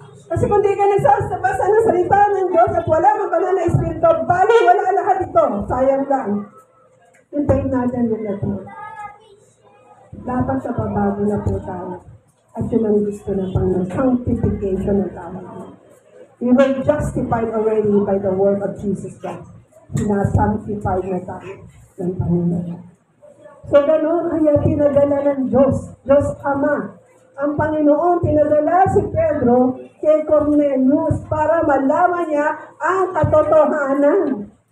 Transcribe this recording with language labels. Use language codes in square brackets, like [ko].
[tl] Kasi kung di ka nagsasabasa ng salita ng Diyos at wala mang banal na Espiritu, bali wala lahat ito. Sayang lang. Hintayin natin yun na ito. Dapat sa pabago na po tayo. At yun ang gusto ng Panginoon. Sanctification ng tao. [en] We were justified already by the word of Jesus Christ. [tl] Sinasanctified na tayo ng Panginoon. So gano'n, kaya tinadala ng Diyos Ama. Ang Panginoon, tinadala si Pedro kay Cornelius para malaman niya ang katotohanan.